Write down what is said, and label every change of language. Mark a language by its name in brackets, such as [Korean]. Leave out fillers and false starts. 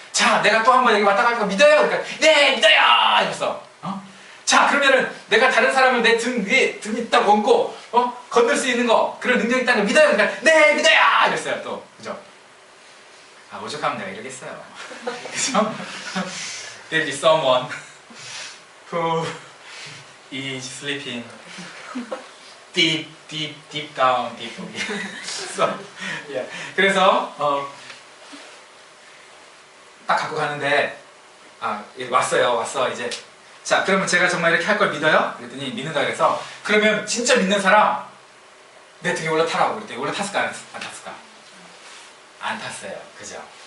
[Korean] 자 내가 또 한 번 여기 왔다 갈 거 믿어요? 그러니까 네 믿어요! 이랬어. 자 그러면은 내가 다른 사람을 내 등 위에 등이 딱 얹고 건들 수 있는 거 그런 능력이 있다는 거 믿어요? 그러니까 네 믿어요! 이랬어요 또. 그죠? 아 오죽하면 내가 이러겠어요. 그죠? [English] There is someone who is sleeping deep down deeply. So, yeah. [Korean] 그래서 딱 갖고 가는데 왔어 이제. 자 그러면 제가 정말 이렇게 할 걸 믿어요? 그랬더니 믿는다 그래서 그러면 진짜 믿는 사람 내 등에 올라타라고 그랬더니 올라탔을까 안 탔을까? 안 탔어요. 그죠?